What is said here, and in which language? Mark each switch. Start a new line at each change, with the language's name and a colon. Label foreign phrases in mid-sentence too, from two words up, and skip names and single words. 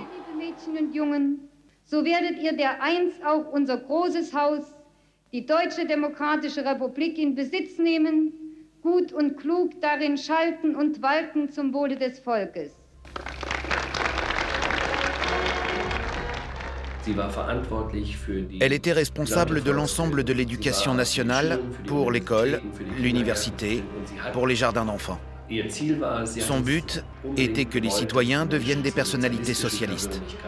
German: Liebe Mädchen und Jungen, so werdet ihr dereinst auch unser großes Haus, die Deutsche Demokratische Republik, in Besitz nehmen, gut und klug darin schalten und walten zum Wohle des Volkes.
French: Elle était responsable de l'ensemble de l'éducation nationale pour l'école, l'université, pour les jardins d'enfants. Son but était que les citoyens deviennent des personnalités socialistes.